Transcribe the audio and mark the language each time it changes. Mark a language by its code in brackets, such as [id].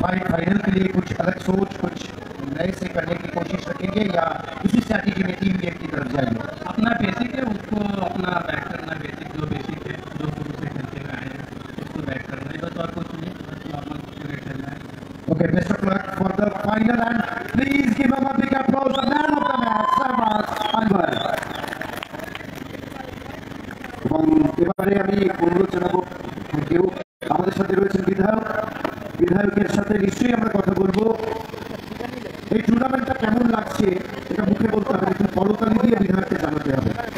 [hi] Final के लिए कुछ अलग सोच, कुछ नए से करने की कोशिश रखेंगे या इसी स्ट्रैटेजी में टीम गेम की तरफ जाएंगे? अपना बेसिक है, उसको अपना बैक करना. बेसिक जो बेसिक है, जो शुरू से खेलते हुए आए हैं उसको बैक करना है, बस और कुछ नहीं, बस नॉर्मल क्रिकेट खेलना है. [en] Okay, best of luck for the final and please give him a big applause, the man of the match, Shahbaz Anwar. [bn] এবং এবারে আমি অনুরোধ জানাবো কেউ আমাদের সাথে রয়েছেন বিধায়কের সাথে নিশ্চয়ই আমরা কথা বলবো. এই টুর্নামেন্টটা কেমন লাগছে এটা মুখে বলতে হবে, একটু করতালি দিয়ে বিধায়ককে জানাতে হবে.